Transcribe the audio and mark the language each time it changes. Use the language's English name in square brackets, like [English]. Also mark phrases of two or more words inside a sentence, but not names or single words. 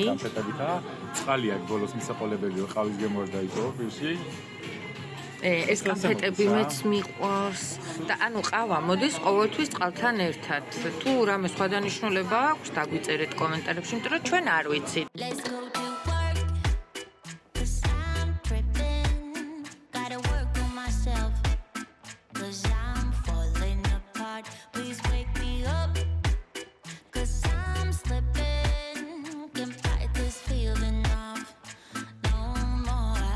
[Georgian] კამფეტებითა. წყალი აქვს ბოლოს მისაყოლებელია, ყავის გემო არ დაიწყო პირში. ეს კამფეტები მეც მიყვარს და ანუ ყავა მოდის ყოველთვის წყალთან ერთად. თუ რამე სხვა დანიშნულება აქვს, დაგვიწერეთ კომენტარებში, იმიტომ რომ ჩვენ არ ვიცით. [English] Let's go to work, 'cause I'm tripping. Gotta work on myself, 'cause I'm falling apart. Please wake me up, 'cause I'm slipping. Can't fight this feeling off no more.